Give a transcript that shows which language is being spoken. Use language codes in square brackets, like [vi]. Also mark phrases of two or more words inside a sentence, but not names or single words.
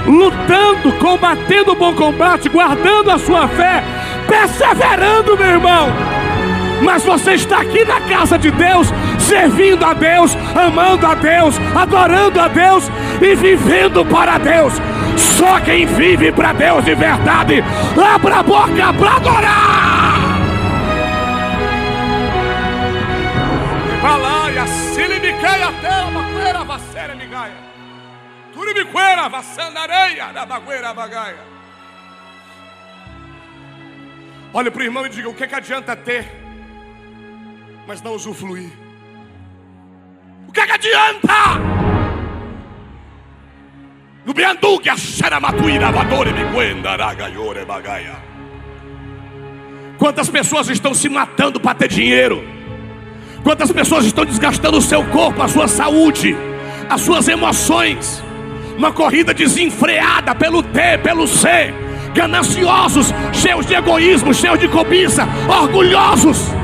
[pt] lutando, combatendo o bom combate, guardando a sua fé, perseverando, meu irmão. Mas você está aqui na casa de Deus, servindo a Deus, amando a Deus, adorando a Deus e vivendo para Deus. Só quem vive para Deus de verdade, abra a boca para adorar. Balaia, silimiqueia, tela, bagueira, vacera, migaia. Turibiqueira, vaçandareia, da bagueira, bagaia. Olha para o irmão e diga: o que adianta ter, mas não usufruir? O que adianta? No bianduque a xeramatuíra, vadore, miguenda, ragaiore, bagaia. Quantas pessoas estão se matando para ter dinheiro? Quantas pessoas estão desgastando o seu corpo, a sua saúde, as suas emoções? Uma corrida desenfreada pelo ter, pelo ser. Gananciosos, cheios de egoísmo, cheios de cobiça, orgulhosos.